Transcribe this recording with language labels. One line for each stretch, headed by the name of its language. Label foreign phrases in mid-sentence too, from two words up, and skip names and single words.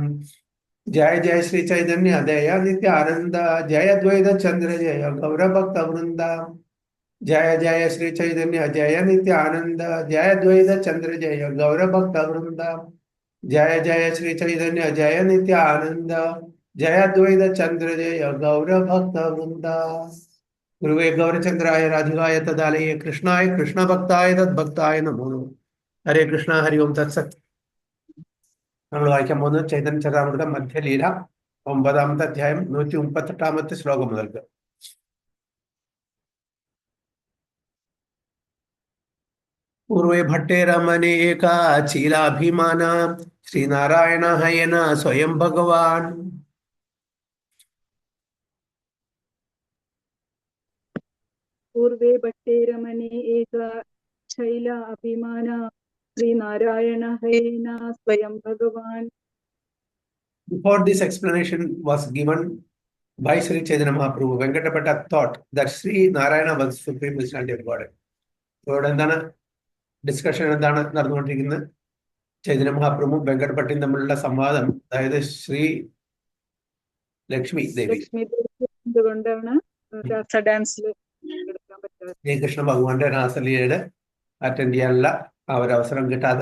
Sanskrit: जय जय श्री चैतन्य दया नित्यानंद जय द्वैत चंद्र जय गौर भक्त वृंदा जय जय श्री चैतन्य जय नित्यानंद जय द्वैत चंद्र जय गौर भक्त वृंदा जय जय श्री चैतन्य जय नित्यानंद जय द्वैत चंद्र जय गौर भक्त वृंदा गुरुवे गौरचंद्राय राधिकाय तदालये कृष्णाय कृष्ण भक्ताय तद्भक्ताय नमो नमः। हरे कृष्णा हरि ओम तत्सत्।
Malayalam: നമ്മൾ വായിക്കാൻ പോകുന്നത് ചൈതന്യ ചരിതാമൃതം മധ്യലീല 9-ാമത്തെ അധ്യായം 138-ാമത്തെ ശ്ലോകം മുതൽക്ക്.
Bangla: পূর্বে ভট্টে রমণে একা চীলাভিমান শ্রীনারায়ণ হয়ন স্বয়ং ভগবান। পূর্বে ভট্টে রমণে এক শৈল অভিমান শ্রীনারায়ণ হয়েন স্বয়ং ভগবান.
English: Before this explanation was given by Sri Chaitanya Mahaprabhu, Venkatapata thought that Sri Narayana was supreme personality of God.
Malayalam: ഇവിടെ എന്താണ് ഡിസ്കഷൻ എന്താണ് നടന്നുകൊണ്ടിരിക്കുന്നത്? ചൈതന്യ മഹാപ്രഭു വെങ്കടപട്ടിയും തമ്മിലുള്ള സംവാദം, അതായത് ശ്രീ ലക്ഷ്മി ദേവി എന്തുകൊണ്ടാണ് ഡാൻസിൽ എടുക്കാൻ പറ്റാതെ ശ്രീകൃഷ്ണ ഭഗവാന്റെ രാസലീലയുടെ അറ്റൻഡ് ചെയ്യാനുള്ള ആ ഒരു അവസരം കിട്ടാതെ.